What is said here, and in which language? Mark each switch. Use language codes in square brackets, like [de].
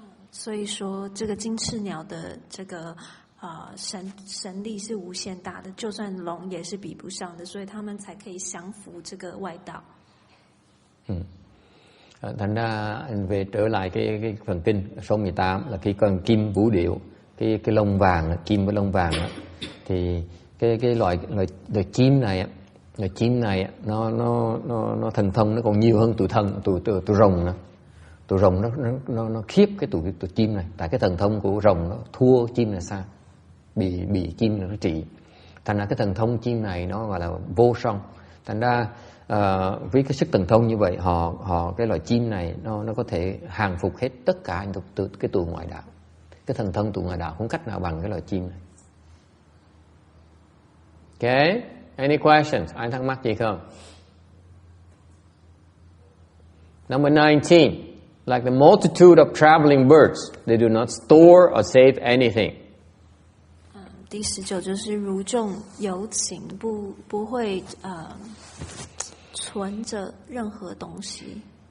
[zh] 所以说，这个金翅鸟的这个神力是无限大的，就算龙也是比不上的，所以他们才可以降服这个外道。 [vi] Thành ra về trở lại cái phần kinh số 18 là cái con kim vũ điệu, cái lông vàng, kim với lông vàng đó, thì cái loài chim này nó thần thông nó còn nhiều hơn tụi rồng nữa. Tụi rồng nó khiếp cái tụi chim này, tại cái thần thông của rồng nó thua chim là sao? Bị chim nó trị. Thành ra cái thần thông chim này nó gọi là vô song. Thành ra với cái sức thần thông như vậy, cái loài chim này nó có thể hàng phục hết tất cả cái tụi ngoại đạo. Cái thần thông tụi ngoại đạo không cách nào bằng cái loài chim này. [en] Okay, any questions? [vi] Ai thắc mắc gì không? [en] Number 19. Like the multitude of traveling birds, they do not store or save anything. [zh] 第19就是如众有情，不会存着任何东西。